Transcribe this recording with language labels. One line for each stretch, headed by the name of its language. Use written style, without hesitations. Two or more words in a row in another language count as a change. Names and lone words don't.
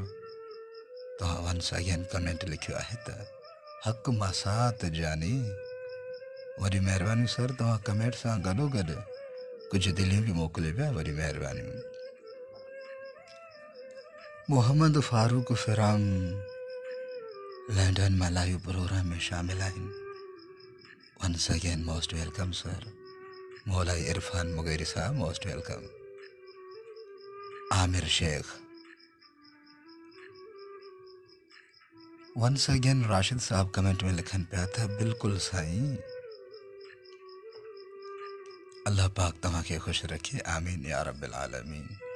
Sindhi: तव्हां
English: once again comment
Sindhi: लिखियो आहे त हक़ मसात जानी। वॾी महिरबानी सर। तव्हां कमेंट सां गॾोगॾु कुझु दिलियूं बि मोकिले पिया। वॾी महिरबानी। मोहम्मद फारूक फिराम लंडन में लाइव प्रोग्राम में शामिल आहिनि।
English: Once again most welcome sir.
Sindhi: मौलाई इरफान मुगैरी साहब,
English: most welcome.
Sindhi: आमिर शेख,
English: once again
Sindhi: राशिद साहब कमेंट में लिखनि पिया था बिल्कुलु साईं, अल्लाह पाक तव्हांखे ख़ुशि रखे,
Arabic: آمين يا رب العالمين.